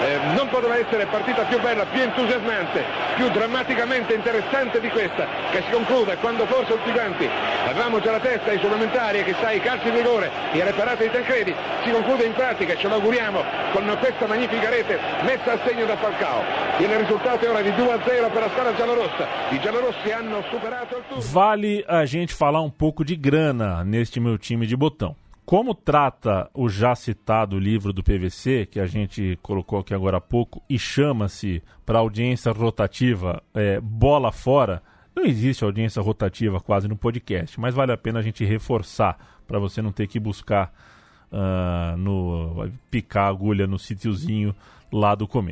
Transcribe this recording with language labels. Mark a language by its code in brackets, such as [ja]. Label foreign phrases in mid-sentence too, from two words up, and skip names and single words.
[it] Non poteva essere partita più bella, più entusiasmante, più drammaticamente interessante di questa, che si conclude quando forse tutti quanti avevamo già la testa ai supplementari e che sai, i calci di rigore e alle parate di Tancredi, si conclude in pratica, ce lo auguriamo, con questa magnifica rete messa a segno da Falcao. Il risultato è ora di 2-0 per a squadra giallorossa. I giallorossi hanno superato il turno. [pt] Vale a gente falar um pouco de grana neste meu time de botão. Como trata o já citado livro do PVC, que a gente colocou aqui agora há pouco, e chama-se, para audiência rotativa, Bola Fora, não existe audiência rotativa quase no podcast, mas vale a pena a gente reforçar, para você não ter que buscar, picar a agulha no sítiozinho lá do começo.